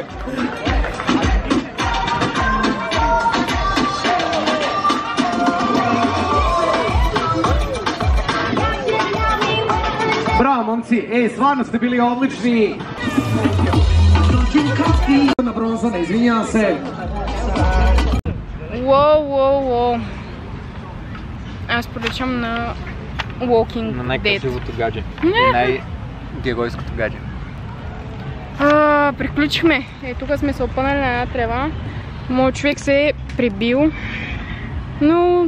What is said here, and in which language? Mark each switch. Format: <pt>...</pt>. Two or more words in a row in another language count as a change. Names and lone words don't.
<sr>Bravo momci, stvarno ste bili odlični. Na bronzane, izvinjavam se.</sr> <bg>Уоу. Аз поръчам на Walking Dead. На най-красивото гадже. И най-геройското гадже. Приключихме. Тук сме се опънали на една трева. Моят човек се е прибил. Но...</bg>